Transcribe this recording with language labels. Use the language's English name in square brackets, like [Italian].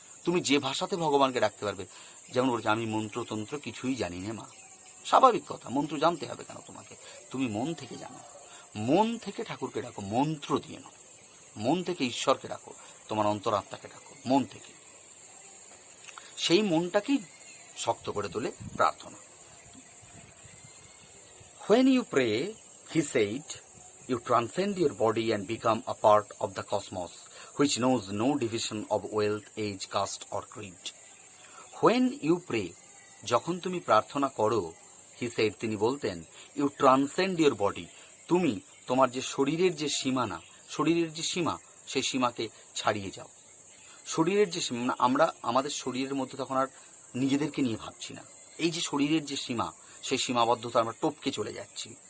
[Bangla] তুমি যে ভাষাতে ভগবানকে ডাকতে পারবে, যেমন বলছে আমি মন্ত্রতন্ত্র কিছুই জানি না মা, স্বাভাবিক কথা, মন্ত্র জানতে হবে কেন তোমাকে, তুমি মন থেকে জানো, মন থেকে ঠাকুরকে ডাকো, মন্ত্র দিয়ে নাও, মন থেকে ঈশ্বরকে ডাকো, তোমার অন্তরাত্মাকে ডাকো মন থেকে, সেই মনটাকেই শক্ত করে তোলে প্রার্থনা। [English] When you pray, he said, you transcend your body and become a part of the cosmos, which knows no division of wealth, age, caste or creed. When you pray, [Bangla] যখন তুমি প্রার্থনা করো, [English] he said, [Bangla] তিনি বলতেন, [English] you transcend your body, [Bangla] তুমি তোমার যে শরীরের যে সীমানা, শরীরের যে সীমা, সেই সীমাকে ছাড়িয়ে যাও। শরীরের যে সীমা, আমরা আমাদের শরীরের মধ্যে তখন আর নিজেদেরকে নিয়ে ভাবছি না, এই যে শরীরের যে সীমা, সেই সীমাবদ্ধতা আমরা টপকে চলে যাচ্ছি।